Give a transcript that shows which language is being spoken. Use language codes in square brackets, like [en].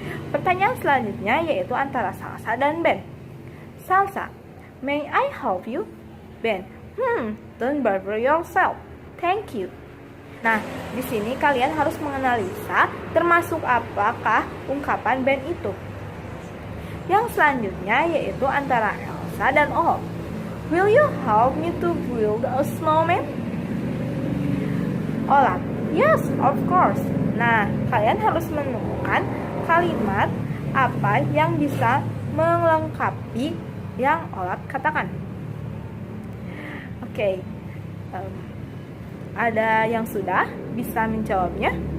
[id] Pertanyaan selanjutnya yaitu antara Salsa dan Ben. [en] Salsa, "May I help you?" Ben, "Don't bother yourself. Thank you." [id] Nah, di sini kalian harus menganalisa termasuk apakah ungkapan Ben itu. Yang selanjutnya yaitu antara Elsa dan Olaf. [en] "Will you help me to build a snowman?" Olaf, "Yes, of course." [id] Nah, kalian harus menemukan kalimat apa yang bisa melengkapi yang Olaf katakan. Oke, ada yang sudah bisa menjawabnya?